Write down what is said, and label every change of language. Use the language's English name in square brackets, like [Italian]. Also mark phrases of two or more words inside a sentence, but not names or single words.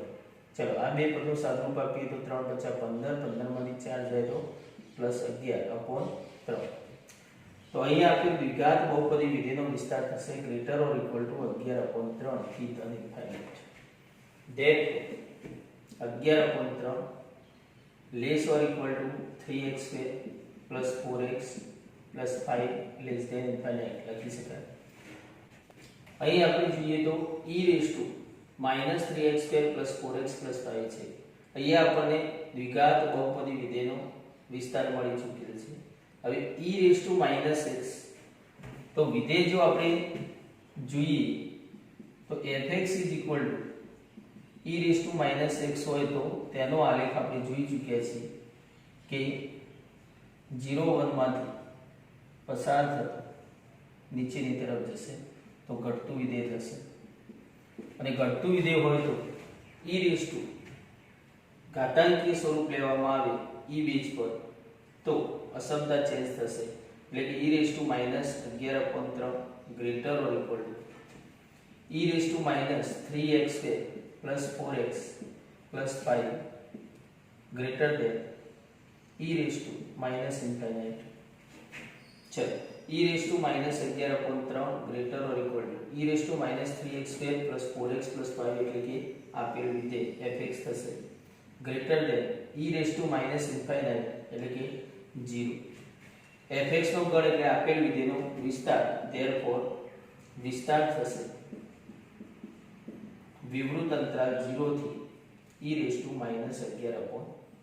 [Gujarati] ચલો આ બે પદનું સાદુરૂપ આપીએ તો 3 × 5 = 15, 15 માંથી 4 જાય તો +11/3. તો અહીંયા આપેલ દ્વિઘાત બહુપદી વિધેયનો વિસ્તાર થશે [English] greater or equal to [Gujarati] 11/3 થી ધન ઇન્ફાઇનાઇટ. [English] therefore 11/3 less or equal to 3x² plus 4x plus 5 less than infinite [Gujarati] લખી શકાય. અહીં આપણે જોઈએ તો [English] e raised to minus 3x² plus 4x plus 5 [Gujarati] છે. અહીંયા આપણને દ્વિઘાત બહુપદી વિધેયનો વિસ્તાર મળી ચૂકેલ છે. હવે [English] e raised to minus x [Gujarati] તો વિધેય જો આપણે જોઈએ તો [English] fx is equal to e raised to minus x [Gujarati] હોય તો તેનો આલેખ આપણે જોઈ ચૂક્યા છીએ કે 0 1 માંથી પસાર થતો નીચેની તરફ જશે તો ઘટતું વિધેય થશે. અને ઘટતું વિધેય હોય તો [English] e raised to [Gujarati] ઘાતાંકીય સ્વરૂપ લેવામાં આવે e બેઝ પર તો અસમતા ચેન્જ થશે એટલે કે [English] e raised to minus 11/3 greater or equal to e raised to minus 3x² plus 4x plus 5 greater than e raised to minus infinite. चलो e raised to minus 11/3 greater or equal to e raised to minus 3x² plus 4x plus 5 [Gujarati] એટલે કે આપેલ વિધેય fx થશે [English] greater than e raised to minus infinite [Gujarati] એટલે કે [English] 0. [Gujarati] fx નો ગણ એટલે આપેલ વિધેયનો વિસ્તાર. therefore વિસ્તાર થશે વિવૃત અંતરાલ 0 થી [English] e raised to minus 11/3.